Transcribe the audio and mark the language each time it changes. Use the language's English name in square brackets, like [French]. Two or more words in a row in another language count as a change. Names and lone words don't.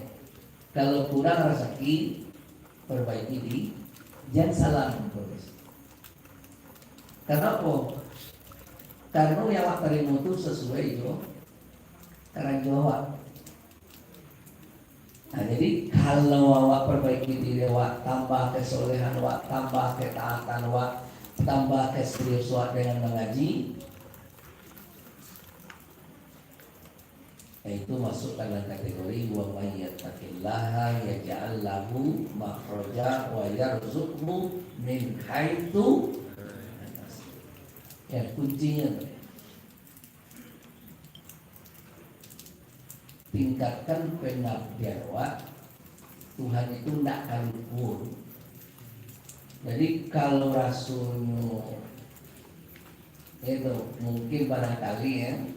[Indonesian] Kalau kurang rezeki, perbaiki diri. Jangan salah memperbaiki. Karena apa? Karena yang awak terima itu sesuai itu karena jawab. Nah, jadi kalau awak perbaiki diri awak, tambah kesolehan awak, tambah ketaatan awak, tambah keserius awak dengan mengaji, itu masuk dalam kategori [Arabic] ومن يتق الله يجعل له مخرجا ويرزقه من حيث. [Indonesian] Ya, kuncinya tingkatkan pengabdian awak. Tuhan itu tidak akan lupa. Jadi kalau rasulnya itu mungkin barangkali ya,